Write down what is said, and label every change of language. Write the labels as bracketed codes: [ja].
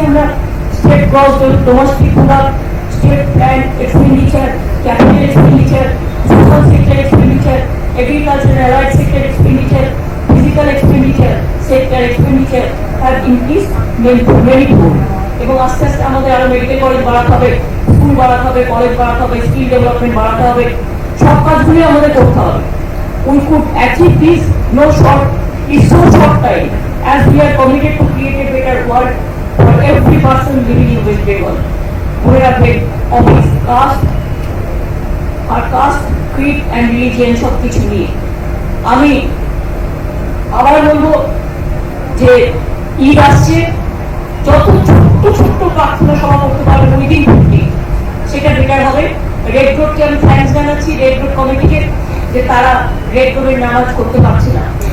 [en] আমরা state gross domestic product, state plan expenditure, capital expenditure, social sector expenditure, agriculture and allied sector expenditure, physical expenditure sector expenditure have increased manifold. [bn] এবং আস্তে আস্তে আমাদের আরো medical college বাড়াতে হবে, school বাড়াতে হবে, কলেজ বাড়াতে হবে, স্কিল ডেভেলপমেন্ট বাড়াতে হবে। সব কাজগুলি আমাদের করতে হবে। [en] We could achieve this in so short time, as we are committed to create a better world for every person living in West Bengal. We have made of his caste, creed and religion [bn] সব কিছু নিয়ে। আমি আবার বলবো যে ঈদ আসছে, যত ছোট্ট ছোট্ট প্রার্থনা সভা করতে পারবেন উইদিন 50, সেটা বেটার হবে। রেড রোডকে আমি থ্যাঙ্কস জানাচ্ছি, রেড রোড কমিটিকে, যে তারা রেড রোডের নামাজ করতে পারছে না।